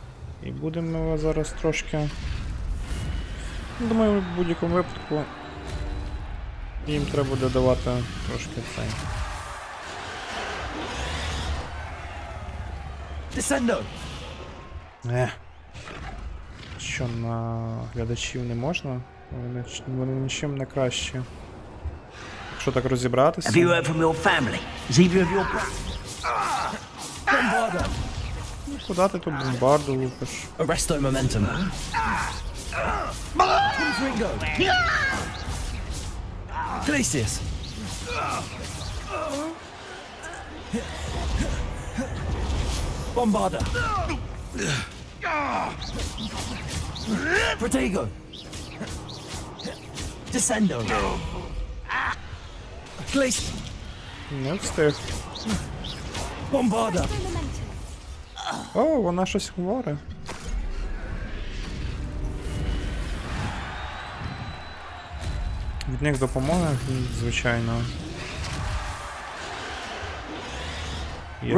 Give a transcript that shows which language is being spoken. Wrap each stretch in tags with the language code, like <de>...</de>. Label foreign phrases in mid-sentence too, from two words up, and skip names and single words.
<uk>І будемо його зараз трошки... Думаю, в будь-якому випадку їм треба буде давати трошки цей.</uk> <la>Descendo!</la> <uk>Що, на глядачів не можна? Вони нічим не кращі. Якщо так розібратися...</uk> <en>Have you heard from your family? Is either of your</en> <uk>Ну, куди ти тут бомбарду лупиш?</uk> <la>Arresto momentum. Confringo. Glacius. Bombarda. Protego. Descendo. Glacius.</la> <uk>Не встиг.</uk> <la>Bombarda.</la> <uk>О, вона щось говорить. Від них допомога, звичайно. Є ж-</uk>